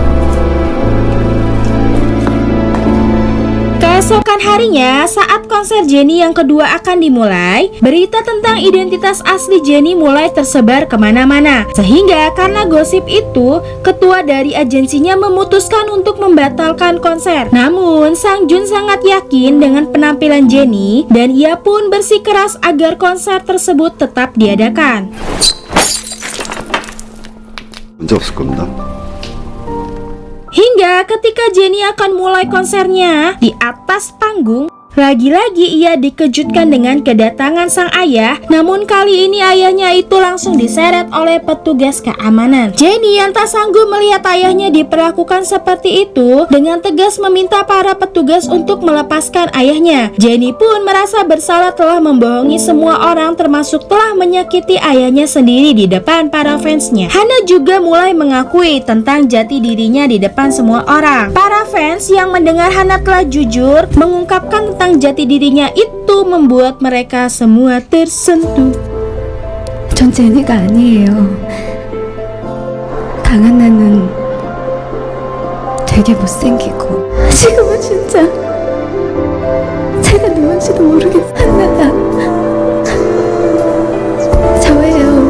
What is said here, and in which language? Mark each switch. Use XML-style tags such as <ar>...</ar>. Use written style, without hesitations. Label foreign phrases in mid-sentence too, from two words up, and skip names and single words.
<id>Keesokan harinya, saat konser Jennie yang kedua akan dimulai, berita tentang identitas asli Jennie mulai tersebar kemana-mana. Sehingga karena gosip itu, ketua dari agensinya memutuskan untuk membatalkan konser. Namun, Sang Jun sangat yakin dengan penampilan Jennie dan ia pun bersikeras agar konser tersebut tetap diadakan.</id> <ko>문제 없을 겁니다.</ko> <id>Hingga ketika Jennie akan mulai konsernya, di atas panggung, lagi-lagi ia dikejutkan dengan kedatangan sang ayah. Namun kali ini ayahnya itu langsung diseret oleh petugas keamanan. Jennie yang tak sanggup melihat ayahnya diperlakukan seperti itu, dengan tegas meminta para petugas untuk melepaskan ayahnya. Jennie pun merasa bersalah telah membohongi semua orang, termasuk telah menyakiti ayahnya sendiri di depan para fansnya. Hana juga mulai mengakui tentang jati dirinya di depan semua orang. Para fans yang mendengar Hana telah jujur mengungkapkan tentang jati dirinya itu membuat mereka semua tersentuh.</id> <ko>전 제니가 아니에요. 강한나는 되게 못생기고 지금은 진짜 제가 누군지도 모르겠어. 한나가 저예요.</ko>